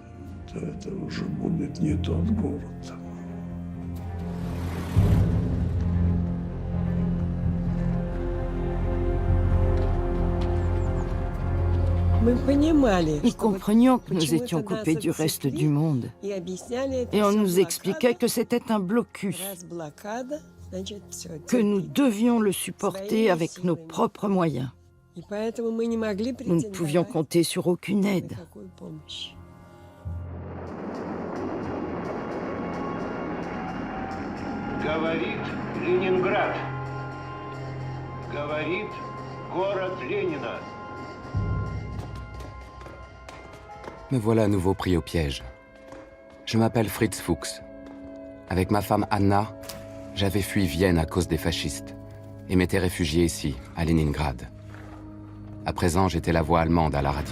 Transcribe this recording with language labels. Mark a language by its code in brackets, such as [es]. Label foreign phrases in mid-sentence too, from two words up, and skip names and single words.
[fr] Nous comprenions que nous étions coupés du reste du monde. Et on nous expliquait que c'était un blocus, que nous devions le supporter avec nos propres moyens. Nous ne pouvions compter sur aucune aide. [ru] Говорит Ленинград. Говорит город Ленина. [fr] Me voilà à nouveau pris au piège. Je m'appelle Fritz Fuchs. Avec ma femme Anna, j'avais fui Vienne à cause des fascistes et m'étais réfugié ici, à Leningrad. À présent, j'étais la voix allemande à la radio.